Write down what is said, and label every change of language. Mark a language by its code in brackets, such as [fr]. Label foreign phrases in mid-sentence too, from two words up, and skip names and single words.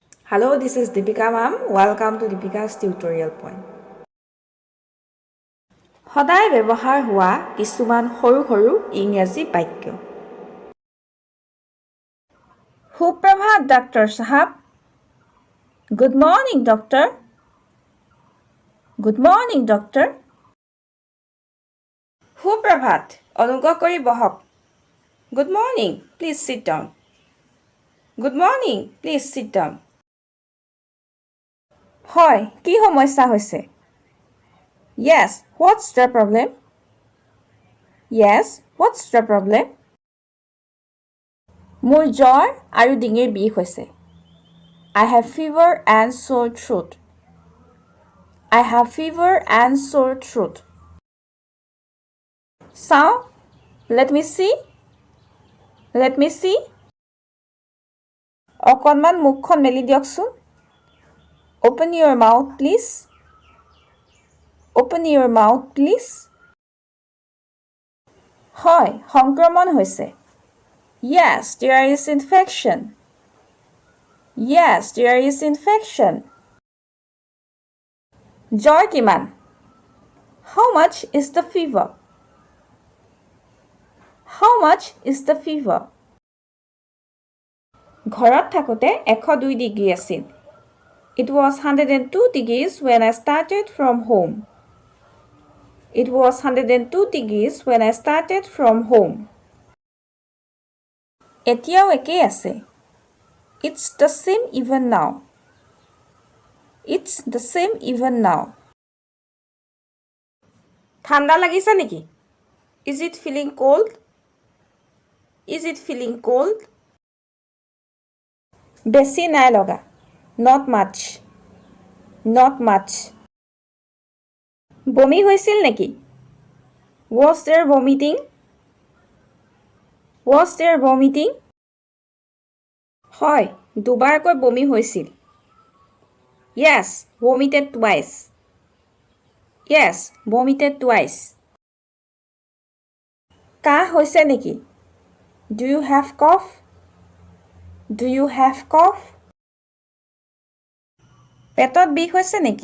[en] Hello, this is Deepika ma'am. Welcome to Deepika's tutorial point. [as] সদায় ব্যৱহাৰ হোৱা কিছুমান সৰু সৰু ইংৰাজী বাক্য। সুপ্ৰভাত ডাক্তৰ সাহেব। [en] Good morning doctor. Good morning doctor. [as] সুপ্ৰভাত অনুগ্ৰহ কৰি বহক। [en] Good morning, please sit down. Good morning, please sit down. [as] হয়, কি সমস্যা হৈছে? [en] Yes, what's the problem? Yes, what's the problem? [as] মোৰ জ্বৰ আৰু ডিঙিৰ বিষ হৈছে। [en] I have fever and sore throat. I have fever and sore throat. চাওঁ, let me see. Let me see. [as] অকণমান মুখখন মেলি দিয়কচোন। [en] Open your mouth, please. Open your mouth, please. [as] হয়, সংক্ৰমণ হৈছে। [en] Yes, there is infection. Yes, there is infection. [as] জ্বৰ কিমান? [en] How much is the fever? How much is the fever? [as] ঘৰত থাকোঁতে 102 ডিগ্ৰী আছিল। [en] It was 102 degrees when I started from home. It was 102 degrees when I started from home. [as] এতিয়াও একেই আছে। [en] It's the same even now. It's the same even now. [as] ঠাণ্ডা লাগিছে নেকি? [en] Is it feeling cold? Is it feeling cold? [as] বেছি নাই লগা। [en] Not much. Not much. [as] বমি হৈছিল নেকি? [en] Was there vomiting? Was there vomiting? [as] হয়, দুবাৰকৈ বমি হৈছিল। [en] Yes, vomited twice. Yes, vomited twice. [as] কাহ হৈছে নেকি? [en] Do you have cough? Do you have cough? [as] পেটত বিষ হৈছে নেকি?